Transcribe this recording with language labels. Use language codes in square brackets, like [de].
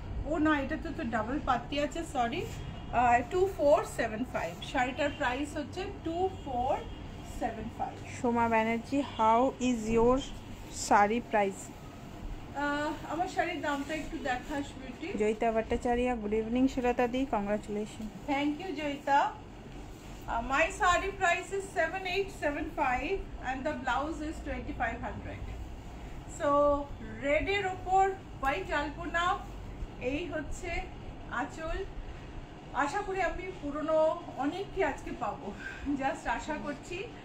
[bn] ও না, এটা তো ডাবল পাত্তি আছে, সরি, 2475। শাড়িটার প্রাইস হচ্ছে 2475। [en] Soma Banerjee, how is your sari price? [bn] আমার শাড়ির দামটা একটু দেখাস beauty. [en] Joyita Bhattacharya, good evening Sulata di, congratulation. Thank you Joyita. My sari price is 7875 and the blouse is 2500. [bn] So red এর উপর white আলপনা, এই হচ্ছে আঁচল। আশা করি আমি পুরনো অনেককে আজকে পাবো, জাস্ট আশা করছি।